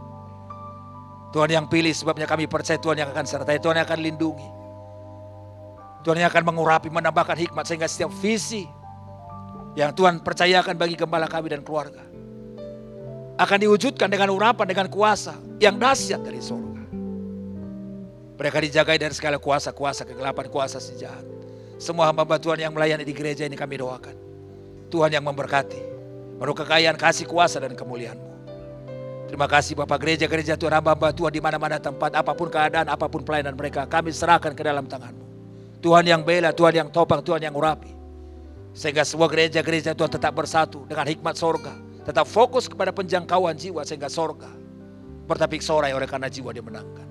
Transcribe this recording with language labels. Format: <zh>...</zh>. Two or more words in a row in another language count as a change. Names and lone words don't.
<id>Tuhan yang pilih, sebabnya kami percaya Tuhan yang akan sertai, Tuhan yang akan lindungi, Tuhan yang akan mengurapi, menambahkan hikmat, sehingga setiap visi yang Tuhan percayakan bagi gembala kami dan keluarga akan diwujudkan dengan urapan, dengan kuasa yang dahsyat dari surga. Mereka dijagai dari segala kuasa-kuasa kegelapan, kuasa si jahat. Semua hamba Tuhan yang melayani di gereja ini kami doakan, Tuhan yang memberkati, menurut kekayaan, kasih, kuasa, dan kemuliaan-Mu. Terima kasih Bapak, gereja-gereja Tuhan, hamba Tuhan di mana-mana tempat, apapun keadaan, apapun pelayanan mereka, kami serahkan ke dalam tangan-Mu. Tuhan yang bela, Tuhan yang topang, Tuhan yang urapi. Sehingga semua gereja-gereja Tuhan tetap bersatu dengan hikmat sorga, tetap fokus kepada penjangkauan jiwa, sehingga sorga bertapik sorai oleh karena jiwa dimenangkan.</id>